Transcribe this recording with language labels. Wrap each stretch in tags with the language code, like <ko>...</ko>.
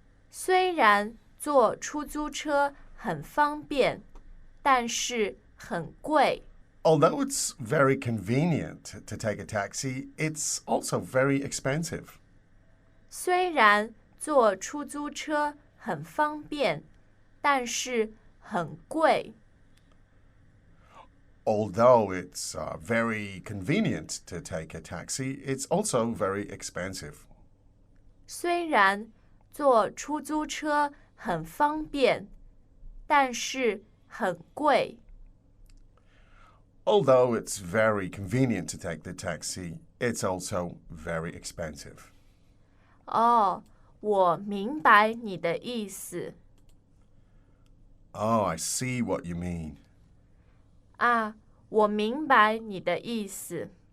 <zh>虽然坐出租车很方便，但是很贵。</zh> <en>Although it's very convenient to take a taxi, it's also very expensive.</en> <zh>虽然坐出租车很方便，但是很贵。</zh> <en>Although it's very convenient to take a taxi, it's also very expensive.</en> <zh>虽然坐出租车很方便，但是很贵。</zh> <en>Although it's very convenient to take the taxi, it's also very expensive.</en> <zh>哦，我明白你的意思</zh> <en>Oh, I see what you mean.</en> <zh>啊，我明白你的意思。</zh>